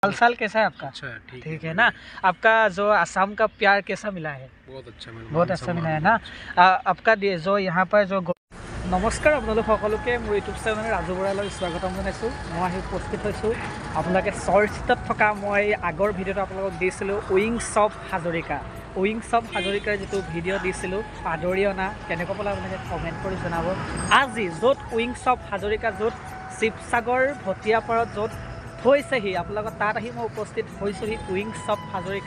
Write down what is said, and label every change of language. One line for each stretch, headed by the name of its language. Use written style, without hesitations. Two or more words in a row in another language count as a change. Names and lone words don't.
Hindi: हाल साल कैसा है आपका? अच्छा ठीक है ना। आपका जो असम का प्यार कैसा मिला है? बहुत अच्छा मिला है ना। आपका जो यहाँ पर जो नमस्कार
Assamese: আপোনালোক সকলোকে মোৰ ইউটিউব চেনেল ৰাজু বৰালৈ স্বাগতম জনাইছোঁ। মই আহি উপস্থিত হৈছোঁ আপোনালোকে চৰ্চিতত থকা মই আগৰ ভিডিঅ'টো আপোনালোকক দিছিলোঁ
English: Wings of Hazarika. Wings of Hazarika
Assamese: যিটো ভিডিঅ' দিছিলোঁ আদৰি অনা কেনেকুৱা পালে আপোনালোকে কমেণ্ট কৰি জনাব। আজি য'ত
English: Wings of Hazarika
Assamese: য'ত শিৱসাগৰ ভটিয়াপাৰত য'ত থৈছেহি আপোনালোকৰ তাত আহি মই উপস্থিত হৈছোঁহি
English: Wings of Hazarika.